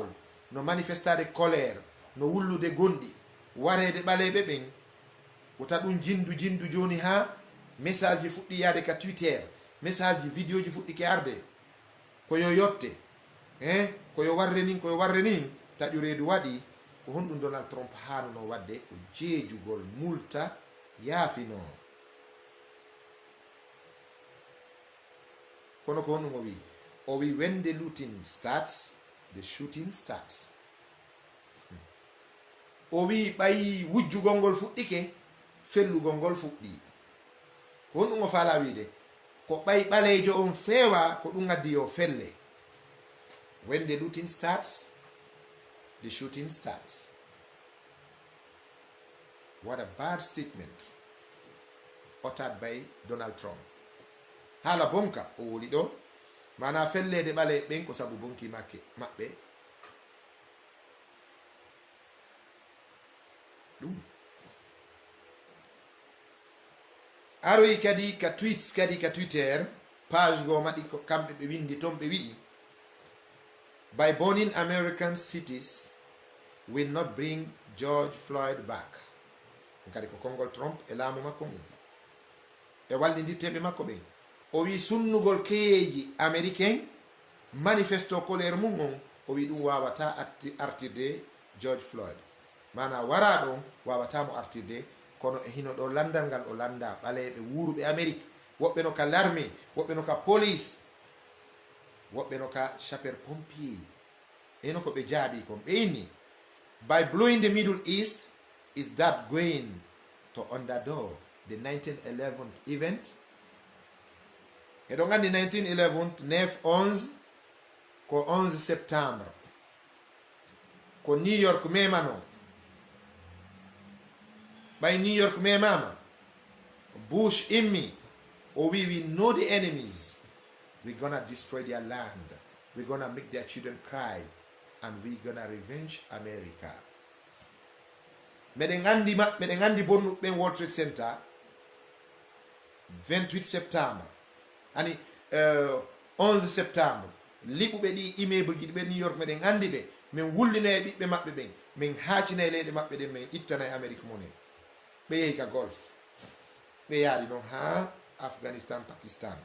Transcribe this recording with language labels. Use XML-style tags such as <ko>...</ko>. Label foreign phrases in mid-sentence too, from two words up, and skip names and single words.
<ff>no manifestade colère no wullude gonɗi warede ɓaleɓe ɓen wota ɗum jindu joni ha message ji fuɗɗi yaade ka Twitter, message ji vidéo ji fuɗɗi ke arde koyo yotte koyo warre nin taƴu reedu waɗi ko honɗum Donald Trump hanuno wadde ko jeejugol multa yaafino. Kono ko honɗum o wi</ff> <en>when the looting starts the shooting starts.</en> <ff>O wi ɓayi wujjugol ngol fuɗɗike fellugol ngol fuɗɗi. Ko honɗum o faala wiide ko ɓay ɓaleejo on feewa ko ɗum addi yo felle.</ff> <en>When the looting starts the shooting starts. What a bad statement uttered by Donald Trump.</en> <ff>Haala bonka o woli ɗo mana fellede ɓale ɓen ko sabu bonki maɓɓe ɗum aroyi kadi ka tweets kadi ka Twitter page go maɗi ko kamɓe ɓe windi toon ɓe wi'i</ff> <en>by burning American cities will not bring George Floyd back.</en> <ff>Kadi ko kongol Trump e laamu makko mum e wallidirteɓe makko ɓen o wi sunnugol keyeji américain manifesto colère mum on o wi ɗum wawata artirde George Floyd, mana wara ɗon wawatamo artirde. Kono e hino ɗo landal ngal o landa ɓaleɓe wuruɓe Amérique, woɓɓe no ka l'armée, woɓɓe no ka police, woɓɓe no ka</ff> <fr>sapeur pompier,</fr> <ff>eno ko ɓe jaaɓi kon ɓe inni</ff> <en>by blowing the Middle East, is that going to underdo the 1911 event?</en> <ff>Eɗon gandi 1911 9/11 ko 11 septembre ko New York memano.</ff> <en>By</en> <ff>New York memama Bush immi o wi</ff> <en>we know the enemies, we're gonna destroy their land, we're gonna make their children cry, and we're gonna revenge America.</en> <ff>Meɗen gandi bonnuɓe World Trade Center 28 septembre ani 11 septembre liɓuɓe ɗi immeuble ji ɗi ɓe New York meɗen andi ɓe min wullina e ɓiɓɓe maɓɓe ɓen min haacina e leyɗe maɓɓe ɗen min ittana e Amérique mone ɓe yehi ka golf ɓe yaari noon ha Afghanistan Pakistan.</ff>